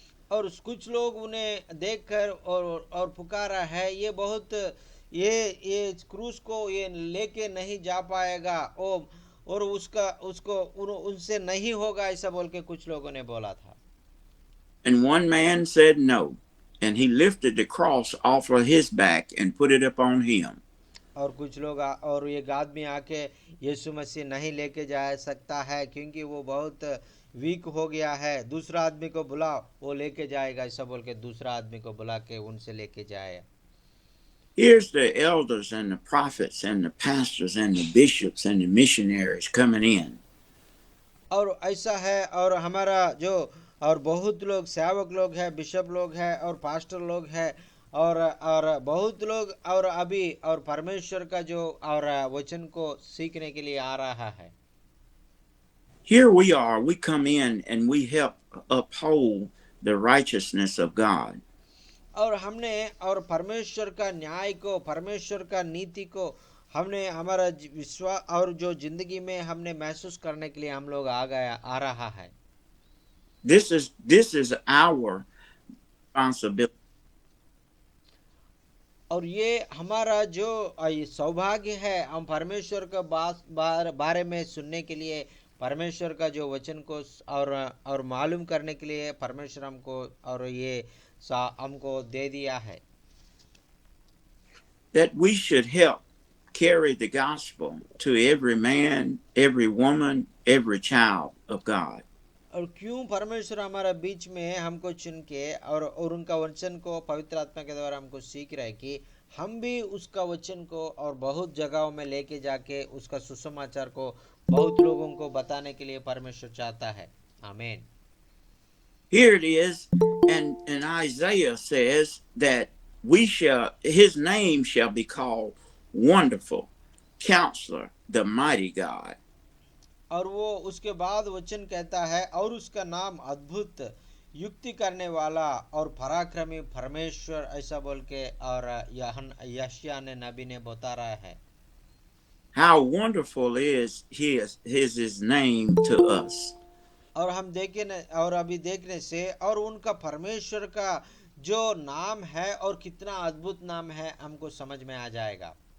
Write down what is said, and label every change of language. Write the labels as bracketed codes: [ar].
[hi] और कुछ लोग उन्हें देखकर और पुकारा है, ये बहुत ये क्रूस को ये लेके नहीं जा पाएगा, और उसको उनसे नहीं होगा, ऐसा बोल के कुछ लोगों ने बोला था। [en] And one man said no, and he lifted the cross off of his back and put it upon him. [hi] और कुछ लोग और एक आदमी आके यीशु मसीह नहीं लेके जा सकता है क्योंकि वो बहुत वीक हो गया है, दूसरा आदमी को बुलाओ वो लेके जाएगा, ऐसा बोल के दूसरा आदमी को बुला के उनसे लेके जाए। [en] Here's the elders and the prophets and the pastors and the bishops and the missionaries coming in. [hi] और ऐसा है, और हमारा जो और बहुत लोग सेवक लोग हैं, बिशप लोग हैं और पास्टर लोग हैं, और बहुत लोग और अभी और परमेश्वर का जो और वचन को सीखने के लिए आ रहा है। [en] Here we are, we come in and we help uphold the righteousness of God. [hi] और हमने और परमेश्वर का न्याय को, परमेश्वर का नीति को हमने हमारा विश्वास और जो जिंदगी में हमने महसूस करने के लिए हम लोग आ रहा है। [en] This is our responsibility. [hi] और ये हमारा जो सौभाग्य है, हम परमेश्वर का बारे में सुनने के लिए, परमेश्वर का जो वचन को और मालूम करने के लिए परमेश्वर हमको और ये हमको दे दिया है। [en] That we should help carry the gospel to every man, every woman, every child of God. [hi] और क्यों परमेश्वर हमारा बीच में हमको चुन के और उनका वचन को पवित्र आत्मा के द्वारा हमको सीख रहा है कि हम भी उसका वचन को और बहुत जगहों में लेके जाके उसका सुसमाचार को बहुत लोगों को बताने के लिए परमेश्वर चाहता है। आमीन। [en] here it is, and Isaiah says that his name shall be called Wonderful, Counselor, the Mighty God. [hi] और वो उसके बाद वचन कहता है, और उसका नाम अद्भुत, युक्ति करने वाला और पराक्रमी परमेश्वर, ऐसा बोल के। और यशायाह ने, नबी ने बता रहा है, [en] How wonderful is his name to us. [hi] और हम देखे न, और अभी देखने से, और उनका परमेश्वर का जो नाम है और कितना अद्भुत नाम है, हमको समझ में आ जाएगा।